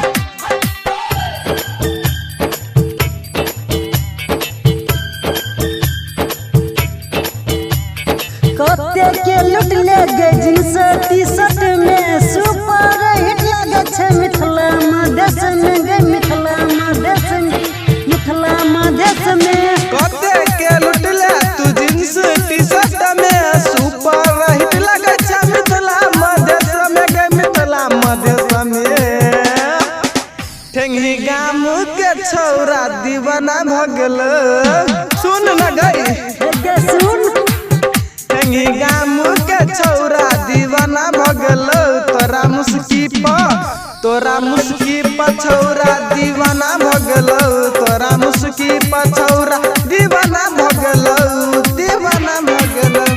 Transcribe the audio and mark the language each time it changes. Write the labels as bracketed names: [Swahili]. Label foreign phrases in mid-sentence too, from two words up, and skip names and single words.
[Maithili] कते के लुट ले गे [English] jeans T-shirt [Maithili] में [English] super hit [Maithili] लगे छे मिथिला मधेश में गे मिथिला मधेश में कते के लुट ले तू [English] jeans T-shirt [Maithili] में [English] super hit [Maithili] लगे छे मिथिला मधेश में गे मिथिला मधेश में। ठेंगही गाम के छौरा दीवाना भगल। सुन न गई गे सुन ठेंगही गाम के छौरा दीवाना भगल। तोरा मुस्की पछौरा दीवाना भगल। तोरा मुस्की पछौरा दीवाना भगल दीवाना भगल।